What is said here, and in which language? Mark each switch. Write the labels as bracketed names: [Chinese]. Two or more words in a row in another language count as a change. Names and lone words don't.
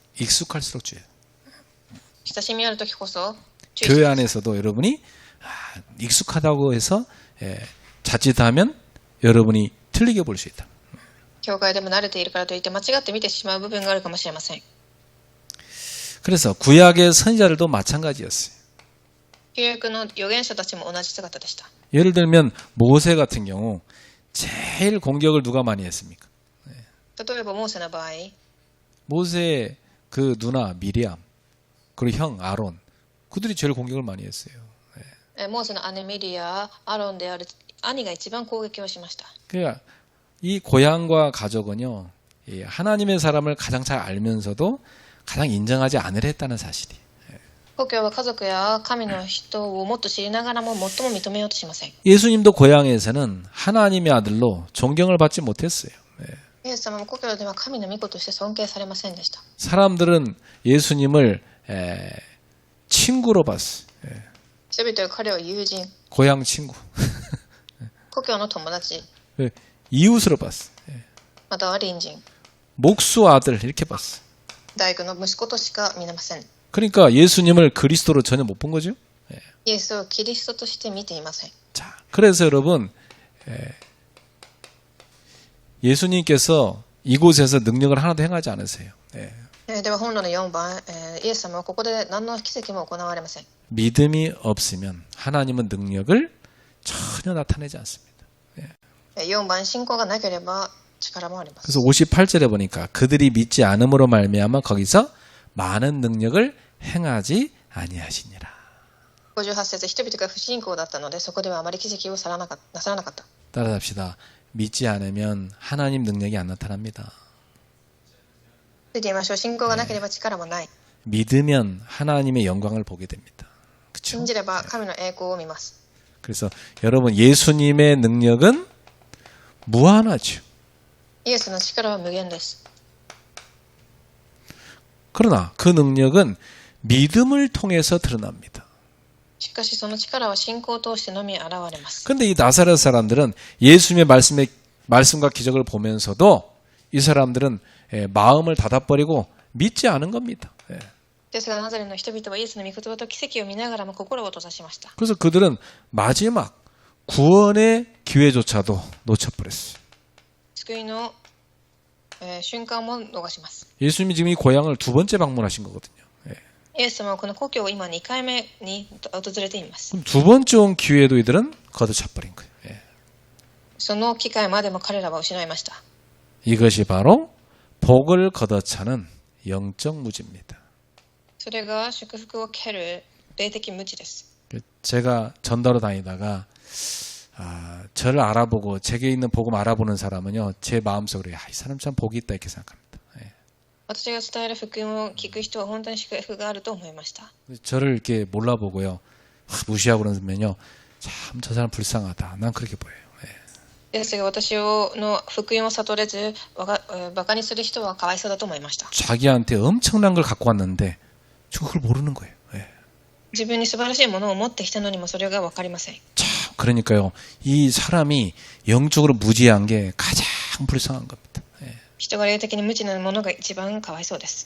[Korean] 익숙할수록 주의해야 된다. [Japanese] 親しみある時こそ注意し [Korean] 교회 [Japanese] ます。 [Korean] 안에서도 여러분이 익숙하다고 해서 자칫하면 여러분이 틀리게 볼 수 있다. [Japanese] 教会でも慣れているからといって間違って見てしまう部分があるかもしれません。 [Korean] 그래서 구약의 선지자들도 마찬가지였어요. [Japanese] 旧約の預言者たちも同じ姿でした。 [Korean] 예를 들면 모세 같은 경우 제일 공격을 누가 많이 했습니까? [Japanese] 例えばモーセの場合、 [Korean] 모세의 그 누나 미리암 그리고 형 아론 그들이 제일 공격을 많이 했어요. [Japanese] モーセの姉ミリア、アロンである兄が一番攻撃をしました。 [Korean] 그러니까 이 고향과 가족은요 하나님의 사람을 가장 잘 알면서도 가장 인정하지 않으려 했다는 사실이. [Japanese] 故郷は家族や神の人をもっと知りながらも最も認めようとしません。 [Korean] 예수님도 고향에서는 하나님의 아들로 존경을 받지 못했어요. [Japanese] イエス様も故郷では神の御子として尊敬されませんでした。 [Korean] 사람들은 예수님을 친구로 봤어요. [Japanese] 人々は彼を友人、 [Korean] 고향 친구. [Japanese] 故郷の友達、 [Korean] 이웃으로 봤어요. [Japanese] または隣人、 [Korean] 목수 아들 이렇게 봤어요. [Japanese] 大工の息子としか見れません。 [Korean] 그러니까 예수님을 그리스도로 전혀 못 본 거죠. [Japanese] イエスをキリストとして見ていません。 [Korean] 자, 그래서 여러분 예수님께서 이곳에서 능력을 하나도 행하지 않으세요. [Japanese] では本論の4番、イエス様はここで何の奇跡も行われません。 [Korean] 믿음이 없으면 하나님은 능력을 전혀 나타내지 않습니다. [Japanese] 4 番、信仰がなければ力もあります。 [Korean] 그래서 58절에 보니까 그들이 믿지 않음으로 말미암아 거기서 많은 능력을 행하지 아니하시니라. [Japanese] 58 節、人々が不信仰だったのでそこではあまり奇跡をなさらなかった。 [Korean] 따라합시다. 믿지 않으면 하나님 능력이 안 나타납니다. [Japanese] ついてみましょう。信仰がなければ力もない。 [Korean] 믿으면 하나님의 영광을 보게 됩니다. 그렇죠? [Japanese] 信じれば神の栄光を見ます。 [Korean] 그래서 여러분 예수님의 능력은 무한하죠. [Japanese] イエスの力は無限です。 [Korean] 그러나 그 능력은 믿음을 통해서 드러납니다. [Japanese] しかしその力は信仰を通してのみ現れます。 [Korean] 근데 이 나사렛 사람들은 예수님의 말씀과 기적을 보면서도 이 사람들은 마음을 닫아버리고 믿지 않은 겁니다. [Japanese] ですがナザレの人々はイエスの御言葉と奇跡を見ながらも心を閉ざしました。 [Korean] 그래서 그들은 마지막 구원의 기회조차도 놓쳐버렸어요. [Japanese] 救いの、瞬間も逃します。 [Korean] 예수님이 지금 이 고향을 두 번째 방문하신 거거든요. [Japanese] イエス様はこの故郷を今2回目に訪れています。 [Korean] 그럼 두 번째 온 기회도 이들은 거둬차버린 거예요. [Japanese] その機会までも彼らは失いました。 [Korean] 이것이 바로 복을 걷어차는 영적 무지입니다. [Japanese] それが祝福を蹴る霊的無知です。 [Korean] 제가 전도로 다니다가 저를 알아보고 제게 있는 복음 알아보는 사람은요 제 마음속으로 이 사람 참 복이 있다 이렇게 생각합니다. [Japanese] 私が伝える福音を聞く人は本当に祝福があると思いました。 [Korean] 저를 이렇게 몰라보고요 무시하고 그러면요 참 저 사람 불쌍하다. 난 그렇게 보여요. [Japanese] ですが私の福音を悟れずバカにする人はかわいそうだと思いました。 [Korean] 자기한테 엄청난 걸 갖고 왔는데 지금 그걸 모르는 거예요. [Japanese] 自分に素晴らしいものを持ってきたのにもそれが分かりません。 [Korean] 참 그러니까요 이 사람이 영적으로 무지한 게 가장 불쌍한 겁니다. [Japanese] 人が霊的に無知なものが一番かわいそうです。